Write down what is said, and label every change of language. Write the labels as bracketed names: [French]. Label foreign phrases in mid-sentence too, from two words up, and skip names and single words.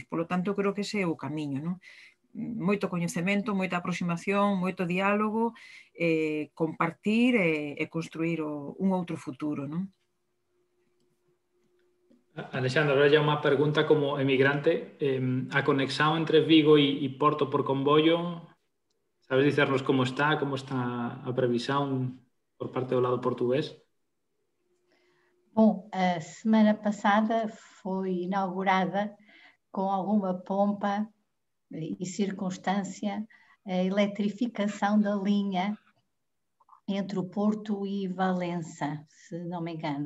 [Galician] Polo tanto, creo que ese é o camiño, non? Moito coñecemento, moita aproximación, moito diálogo, compartir e construir un outro futuro, non? Alexandra, agora ya unha pregunta como emigrante. A conexión entre Vigo e Porto por comboio, sabes dicernos como está a previsión por parte do lado portugués? [Portuguese] Bom, a semana passada foi inaugurada com alguma pompa e circunstância a eletrificação da linha entre o Porto e Valença, se não me engano.